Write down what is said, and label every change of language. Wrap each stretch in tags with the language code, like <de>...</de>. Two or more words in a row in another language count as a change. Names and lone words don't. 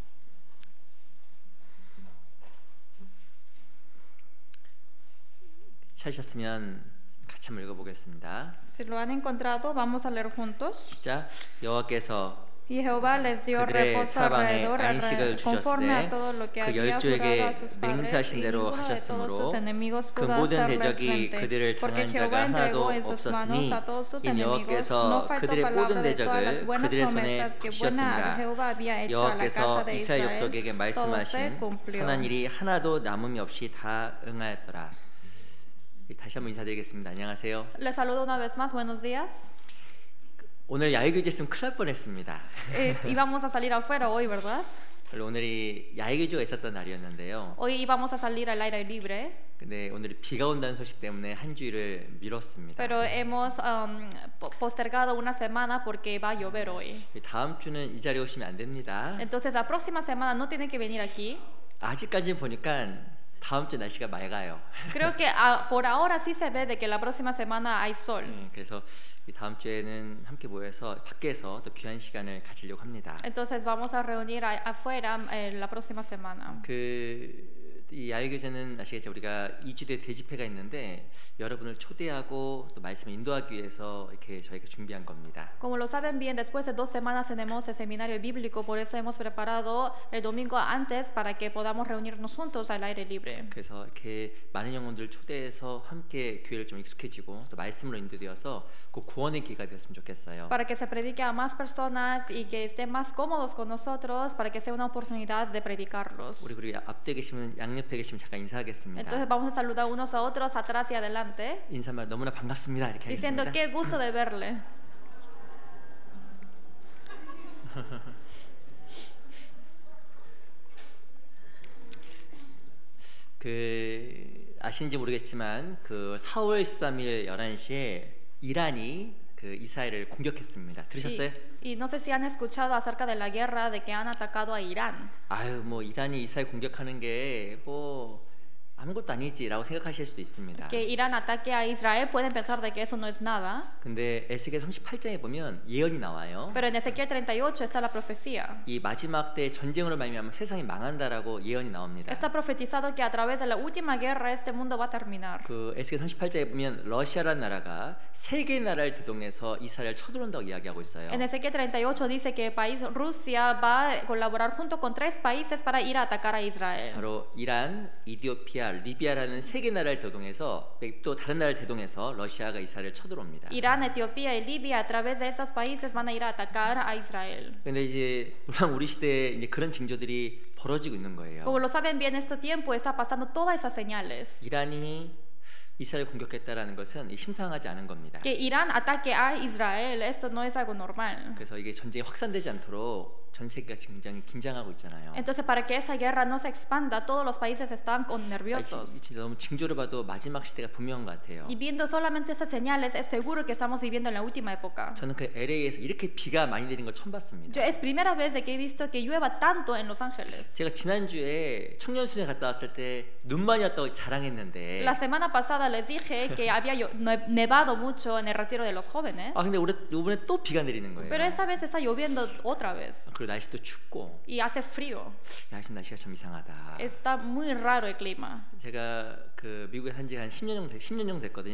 <ko>찾으셨으면 같이 한번 읽어보겠습니다.</ko> <es>Si lo han encontrado, vamos a leer juntos.</es> <ko>시작. 여호와께서</ko> <es>Y Jehová les dio</es> <ko>그들의</ko> <es>reposo</es> <ko>사방에</ko> <es>alrededor,</es> <ko>안식을</ko> <es>conforme a</es> <ko>주셨으되</ko> <es>todo lo que</es> <ko>그</ko> <es>había jurado</es> <ko>열조에게</ko> <es>a sus padres,</es> <ko>맹세하신</ko> <es>y</es> <ko>대로</ko> <es>ninguno de todos</es> <ko>하셨으므로</ko> <es>sus enemigos</es> <ko>그</ko> <es>pudo</es> <ko>모든</ko> <es>hacerles</es> <ko>대적이</ko> <es>frente,</es> <ko>그들을</ko> <es>porque</es> <ko>당한</ko> <es>Jehová</es> <ko>자가</ko> <es>entregó</es> <ko>하나도</ko> <es>en sus manos</es> <ko>없었으니</ko> <es>a todos sus</es> <ko>이</ko> <es>enemigos. No</es> <ko>여호와께서</ko> <es>faltó</es> <ko>그들의 모든</ko> <es>palabra de todas las</es> <ko>대적을</ko> <es>buenas</es> <ko>그들의 손에</ko> <es>promesas que buena</es> <ko>붙이셨습니다.</ko> <es>Jehová había hecho a la casa</es> <ko>여호와께서</ko> <es>de</es> <ko>이스라엘</ko> <es>Israel.</es> <ko>족속에게</ko> <es>Todo se</es> <ko>말씀하신</ko> <es>cumplió.</es> <ko>선한 일이 하나도 남음이 없이 다 응하였더라. 다시 한번 인사드리겠습니다. 안녕하세요.</ko> <es>Les saludo una vez más. Buenos días.</es> <ko>오늘 야외교제 있으면 큰일 날 뻔했습니다.</ko> <es>Íbamos a salir afuera hoy, ¿verdad?</es> <ko>오늘이 야외교제가 있었던 날이었는데요.</ko> <es>Hoy íbamos a salir al aire libre.</es> <ko>근데 오늘 비가 온다는 소식 때문에 한 주일을 미뤘습니다.</ko> <es>Pero hemos postergado una semana porque va a llover hoy.</es> <ko>다음 주는 이 자리에 오시면 안 됩니다.</ko> <es>Entonces la próxima semana no tienen que venir aquí.</es> <ko>아직까지 보니까 다음 주 날씨가 맑아요.</ko> <es>Creo que por ahora sí se ve de que la próxima semana hay sol.</es> <ko>그래서 다음 주에는 함께 모여서 밖에서 또 귀한 시간을 가지려고 합니다.</ko> <es>Entonces vamos a reunir afuera la próxima semana.</es> <ko>이 야외교제는 아시겠죠? 우리가 2주 뒤에 대집회가 있는데 여러분을 초대하고 또 말씀을 인도하기 위해서 이렇게 저희가 준비한 겁니다.</ko> <es>Como lo saben bien, después de 2 semanas tenemos el seminario bíblico, por eso hemos preparado el domingo antes para que podamos reunirnos juntos al aire libre.</es> <ko>그래서 이렇게 많은 영혼들을 초대해서 함께 교회를 좀 익숙해지고 또 말씀으로 인도되어서 그 구원의 기회가 되었으면 좋겠어요.</ko> <es>Para que se predique a más personas y que estén más cómodos con nosotros, para que sea una oportunidad de predicarlos.</es> <ko>우리 앞에 계시면 양념 옆에 계시면 잠깐 인사하겠습니다.</ko> <es>Entonces vamos a saludar unos a otros atrás y adelante,</es> <ko>인사말 너무나 반갑습니다. 이렇게</ko> <es>diciendo</es> <ko>하겠습니다.</ko> <es>qué gusto de verle.</es> <ko>아시는지 모르겠지만 4월 13일 11시에 이란이 이스라엘을 공격했습니다. 들으셨어요?</ko> <es>Y no sé si han escuchado acerca de la guerra de que han atacado a Irán.</es> <ko>아유 뭐 이란이 이스라엘 공격하는 게 뭐 아무것도 아니지라고 생각하실 수도 있습니다.</ko> <es>Que Irán ataque a Israel, pueden pensar de que eso no es nada.</es> <ko>근데 에스겔 38장에 보면 예언이 나와요.</ko> <es>Pero en Ezequiel 38 está la profecía.</es> <ko>이 마지막 때 전쟁으로 말미암아 세상이 망한다라고 예언이 나옵니다.</ko> <es>Está profetizado que a través de la última guerra este mundo va a terminar.</es> <ko>에스겔 38장에 보면 러시아라는 나라가 세 개의 나라를 대동해서 이스라엘을 쳐들어온다고 이야기하고 있어요.</ko> <es>En Ezequiel 38 dice que el país Rusia va a colaborar junto con 3 países para ir a atacar a Israel.</es> <ko>바로 이란, 이디오피아, 리비아라는 세 개 나라를 대동해서 또 다른 나라를 대동해서 러시아가 이스라엘을 쳐들어옵니다.</ko> <es>Irán, Etiopía y Libia a través de esos países van a ir a atacar a Israel.</es> <ko>그런데 이제 물론 우리 시대에 이제 그런 징조들이 벌어지고 있는 거예요.</ko> <es>Como lo saben bien, este tiempo está pasando todas esas señales.</es> <ko>이란이 이스라엘 공격했다라는 것은 심상하지 않은 겁니다.</ko> <es>Que Irán ataque a Israel, esto no es algo normal.</es> <ko>그래서 이게 전쟁이 확산되지 않도록 전 세계가 굉장히 긴장하고 있잖아요.</ko> <es>Entonces, para que esa guerra no se expanda, todos los países están nerviosos.</es> <ko>너무 징조를 봐도 마지막 시대가 분명한 것 같아요.</ko> <es>Y viendo solamente esas señales, es seguro que estamos viviendo en la última época.</es> <ko>저는 LA에서 이렇게 비가 많이 내린 걸 처음 봤습니다.</ko> <es>Es primera vez de que he visto que llueva tanto en Los Ángeles.</es> <ko>제가 지난주에 청년수련회 갔다 왔을 때 눈 많이 왔다고 자랑했는데</ko> <es>La semana pasada les dije que había nevado mucho en el retiro de los jóvenes.</es> <ko>근데 이번에 또 비가 내리는 거예요.</ko> <es>Pero esta vez está lloviendo otra vez.</es> <ko>그리고 날씨도 춥고</ko> <es>Y hace frío.</es> <ko>지금 날씨가 참 이상하다.</ko> <es>Está muy raro el clima.</es> <ko>제가 미국에 산 지가 한 10년 정도 됐거든요.</ko>